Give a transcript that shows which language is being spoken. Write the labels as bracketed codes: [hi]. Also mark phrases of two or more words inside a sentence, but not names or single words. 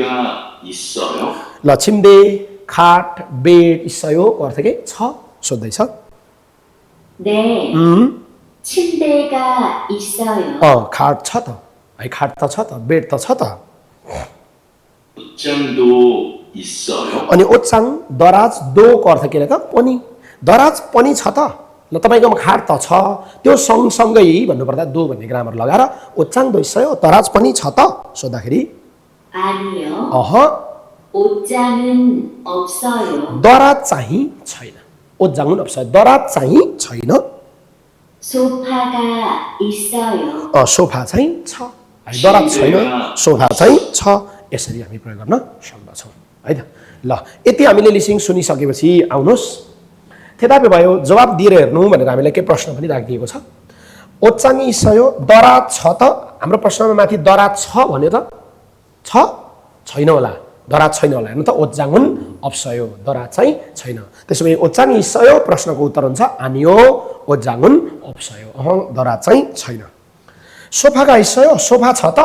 [ne] ल छिम्दे खाट बेड 있어요 को अर्थ के छ सोध्दै छ [ko] 네 침대가 있어요 [ne] खाट छ त है खाट त छ त बेड त छ त [ko] 옷장도 있어요 [ne] अनि ओज्जाङ दराज दो को अर्थ के त पनि दराज पनि छ त ल तपाईकोमा खाट त छ त्यो सँगसँगै भन्नुपर्दा दो भन्ने ग्रामर लगाएर [ko] 옷장도 있어요 [ne] दराज पनि छ त सोध्दाखेरि [ko] 아니요 옷장은 없어요 [ne] दराज चाहिँ छैन [ko] 옷장은 없어요 [ne] दराज चाहिँ छैन [ko] 소파가 있어요 [ne] सोफा चाहिँ छ दराज छैन सोफा चाहिँ छ यसरी हामी प्रयोग गर्न सक्दछौं है त ल यति हामीले लिसिङ सुनिसकेपछि आउनुहोस् थेतापे भयो जवाब दिएर हेर्नु भनेर हामीलाई के प्रश्न पनि राखिदिएको छ [ko] 옷장 있어요 [ne] दरा छ त हाम्रो प्रश्नमा माथि दरा छ भन्यो त छ छैन होला दरा छैन होला हेर्नु त [ko] 옷장은 없어요 [ne] दरा चाहिँ छैन त्यसो भए [ko] 옷장 있어요 [ne] प्रश्नको उत्तर हुन्छ [ko] 아니요 옷장은 없어요 [ne] दरा चाहिँ छैन [ko] 소파가 있어요 [ne] सोफा छ त